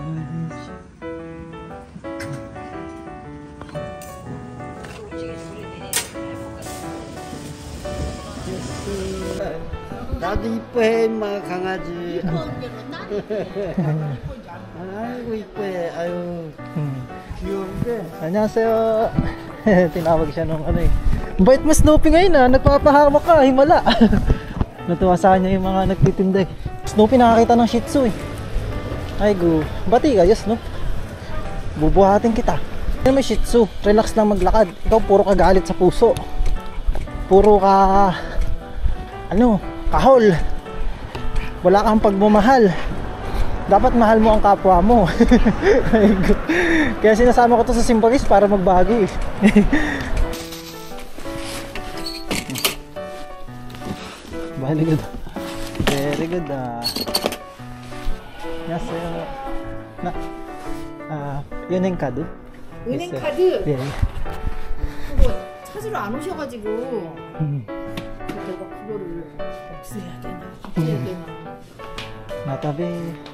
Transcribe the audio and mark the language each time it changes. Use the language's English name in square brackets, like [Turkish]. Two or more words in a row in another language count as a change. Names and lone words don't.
[Korean] 나도 이뻐해 인마 강아지. 아이고 이뻐해. 아유 귀여운데. 안녕하세요. [Filipino] Tinawag siya nung ano eh. Bait mo Snoopy ngayon ah. Nagpapahamak ka. Himala. Natuwa sa kanya yung mga nagtitinda eh. Snoopy nakakita ng Shih Tzu eh. Ay go. Bati kayo Snoop. Bubuhatin kita. Ano may Shih Tzu? Relax lang maglakad. Ikaw puro ka galit sa puso. Puro ka kahol. Wala kang pagmamahal. Dapat mahal mo ang kapwa mo. Kaya sinasama ko to sa Symbolis para magbago eh. [English] Very good. Very good 안녕하세요. [Korean] 은행 카드? 은행 있어요. 카드? 네. 그거 찾으러 안 오셔가지고 내가 그거를 없애야 되나?